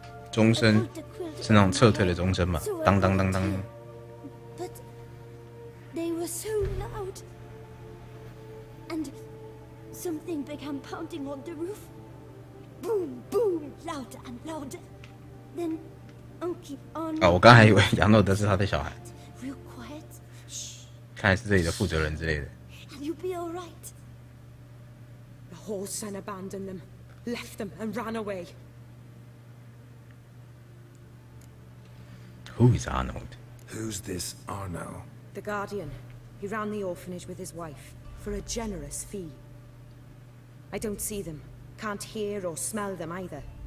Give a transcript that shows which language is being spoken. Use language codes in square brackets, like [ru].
[zh] 钟声是那种撤退的钟声嘛，当当当当。 [en] But they were so loud. And something began pounding on the roof. Boom, boom, louder and louder. Then Uncle Arno. [zh] 啊，我刚还以为杨诺德是他的小孩。 [en] Real quiet. Shh. [zh] 看来是这里的负责人之类的。 [en] And you'll be all right. The horse son abandoned them, left them, and ran away. Who is Arnold? Who's this Arno? The Guardian. He ran the orphanage with his wife, for a generous fee. I don't see them, can't hear or smell them either.